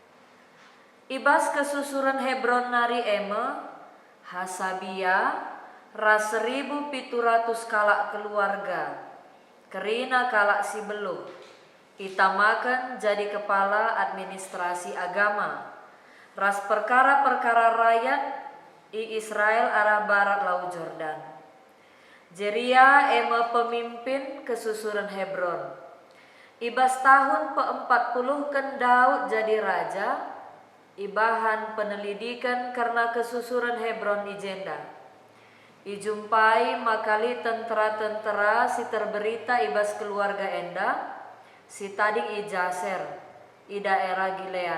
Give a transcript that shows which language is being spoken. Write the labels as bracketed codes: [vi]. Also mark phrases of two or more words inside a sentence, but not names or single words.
[btx] Ibas kesusuran Hebron nari eme Hasabia ras 1.700 kalak keluarga, kerina kalak si beluh, itamakan jadi kepala administrasi agama, ras perkara-perkara rakyat i Israel arah barat Laut Jordan. Jeria ema pemimpin kesusuran Hebron. Ibas tahun ke-40 kan Daud jadi raja, ibahan penelidikan karena kesusuran Hebron ijenda. Ijumpai makali tentara-tentara si terberita ibas keluarga enda, si tading ijaser, i daerah Gilead.